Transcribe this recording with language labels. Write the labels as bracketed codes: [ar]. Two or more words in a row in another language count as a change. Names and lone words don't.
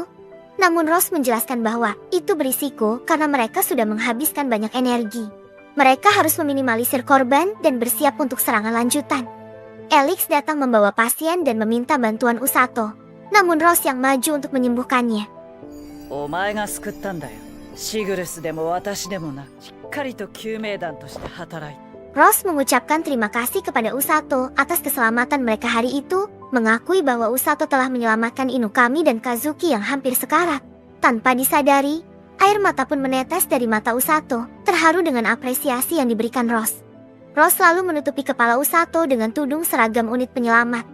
[id] Namun Rose menjelaskan bahwa itu berisiko karena mereka sudah menghabiskan banyak energi. Mereka harus meminimalisir korban dan bersiap untuk serangan lanjutan. Elix datang membawa pasien dan meminta bantuan Usato. Namun Rose yang maju untuk menyembuhkannya. [ja] お前が救ったんだよ。シグルスでも私でもな。しっかりと救命団として働いて。 [id] Rose mengucapkan terima kasih kepada Usato atas keselamatan mereka hari itu, mengakui bahwa Usato telah menyelamatkan Inukami dan Kazuki yang hampir sekarat. Tanpa disadari, air mata pun menetes dari mata Usato, terharu dengan apresiasi yang diberikan Rose. Rose lalu menutupi kepala Usato dengan tudung seragam unit penyelamat.